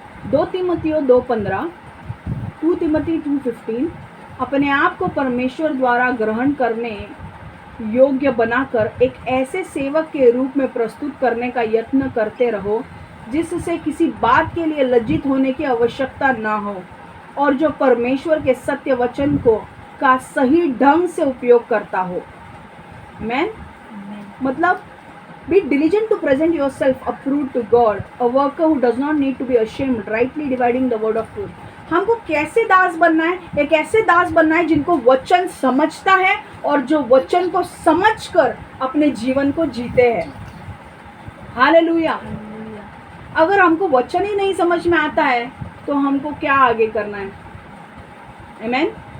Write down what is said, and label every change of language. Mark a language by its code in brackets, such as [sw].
[hi] 2 तीमुथियों 2:15, 2 तीमुथी 2:15, अपने आप को परमेश्वर द्वारा ग्रहण करने योग्य बनाकर एक ऐसे सेवक के रूप में प्रस्तुत करने का यत्न करते रहो जिससे किसी बात के लिए लज्जित होने की आवश्यकता ना हो, और जो परमेश्वर के सत्य वचन का सही ढंग से उपयोग करता हो। आमीन। [en] मतलब be diligent to present yourself approved to God, a worker who does not need to be ashamed, rightly dividing the word of truth. [hi] हमको कैसे दास बनना है? एक ऐसे दास बनना है जिनको वचन समझता है और जो वचन को समझकर अपने जीवन को जीते हैं। हालेलुया। अगर हमको वचन ही नहीं समझ में आता है तो हमको क्या आगे करना है? आमीन।